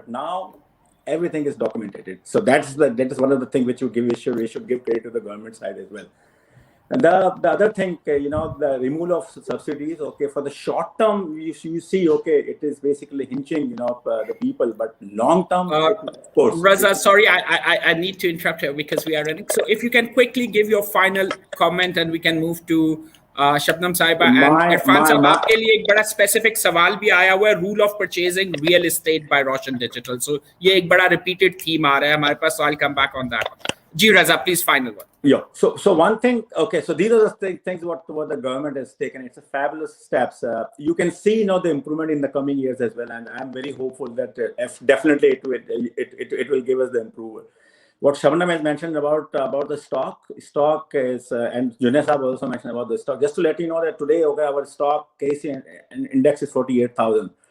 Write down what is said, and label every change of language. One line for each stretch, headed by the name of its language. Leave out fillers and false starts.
English: But now, everything is documented. So that is one of the things which we should give credit to the government side as well. And the other thing, the removal of subsidies. Okay, for the short term, you see, okay, it is basically hinging, the people. But long term, of course. Raza, sorry, I need to interrupt here because we are running. So if you can quickly give your final comment, and we can move to Shabnam Sahiba and Irfan sahab,
Hindi: आपके लिए एक बड़ा specific सवाल भी आया हुआ है,
English: Rule of purchasing real estate by Roshan digital.
Hindi: सो ये एक बड़ा रिपीटेड थीम आ रहा है हमारे पास,
English: so I'll come back on that. Ji Raza, please final one. Yeah. So one thing. Okay. So these are the things what the government has taken. It's a fabulous steps. You can see the improvement in the coming years as well, and I'm very hopeful that definitely it will give us the improvement. What Shabnam has mentioned about the stock is, and Junaid Saab also mentioned about the stock. Just to let you know that today, okay, our stock KC index is 48,000.